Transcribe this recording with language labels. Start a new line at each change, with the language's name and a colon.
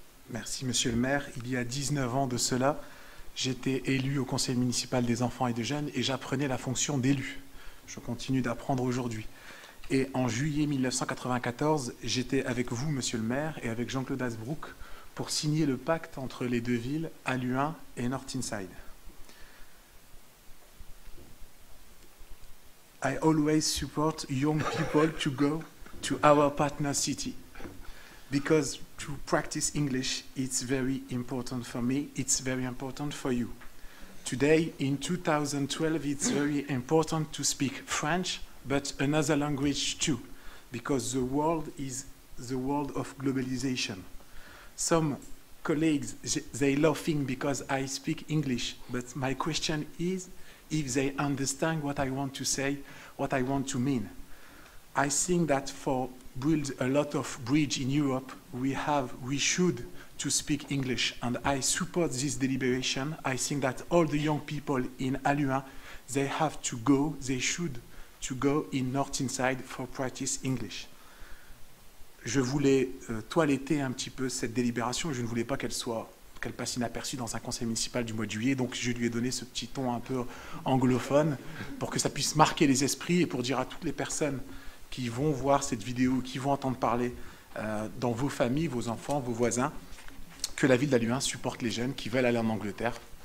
French: Merci, monsieur le maire. Il y a 19 ans de cela, j'étais élu au conseil municipal des enfants et des jeunes et j'apprenais la fonction d'élu. Je continue d'apprendre aujourd'hui. Et en juillet 1994, j'étais avec vous, monsieur le maire, et avec Jean-Claude Hasbrook pour signer le pacte entre les deux villes, Halluin et North Tyneside.
English: I always support young people to go to our partner city because to practice English, it's very important for me, it's very important for you. Today, in 2012, it's very important to speak French, but another language too, because the world is the world of globalization. Some colleagues, they laughing because I speak English, but my question is if they understand what I want to say, what I want to mean. I think that for build a lot of bridge in Europe, we should to speak English, and I support this deliberation. I think that all the young people in Halluin, they have to go, they should to go in North Tyneside for practice English.
French: Je voulais toiletter un petit peu cette délibération, je ne voulais pas qu'elle passe inaperçue dans un conseil municipal du mois de juillet, donc je lui ai donné ce petit ton un peu anglophone pour que ça puisse marquer les esprits et pour dire à toutes les personnes qui vont voir cette vidéo, qui vont entendre parler dans vos familles, vos enfants, vos voisins, que la ville d'Halluin supporte les jeunes qui veulent aller en Angleterre.